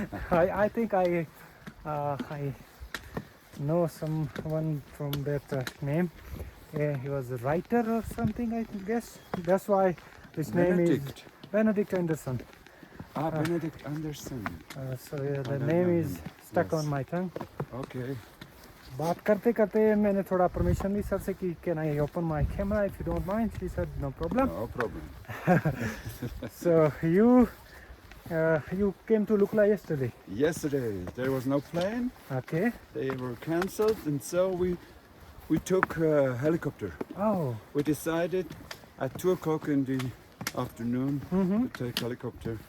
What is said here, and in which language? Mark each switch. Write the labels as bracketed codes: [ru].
[en] I think I know someone from that name. He was a writer or something, I guess. That's why his name is Benedict Anderson. Benedict Anderson. So the name is stuck on my tongue. Okay. [hi] बात करते करते मैंने थोड़ा permission ली sir से कि [en] Can I open my camera if you don't mind. She said no problem. No problem. So you came to Lukla yesterday? Yesterday there was no plane. Okay. They were cancelled, and so we took a helicopter. Oh. We decided at 2:00 in the afternoon to take helicopter,